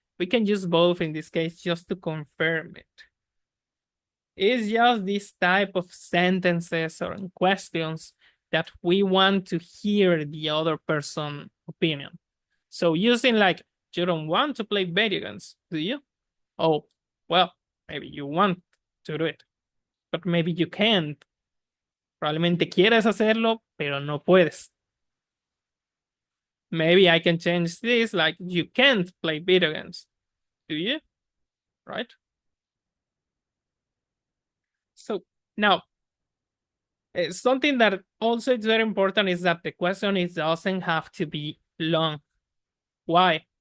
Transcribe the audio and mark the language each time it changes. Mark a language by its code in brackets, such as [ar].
[en] We can use both in this case just to confirm it. It's just this type of sentences or questions that we want to hear the other person's opinion. So using like, you don't want to play video games, do you? Oh, well, maybe you want to do it, but maybe you can't. [es] Probablemente quieres hacerlo, pero no puedes. [en] Maybe I can change this, like you can't play video games, do you? Right? So now, something that also is very important is that the question doesn't have to be long. Why?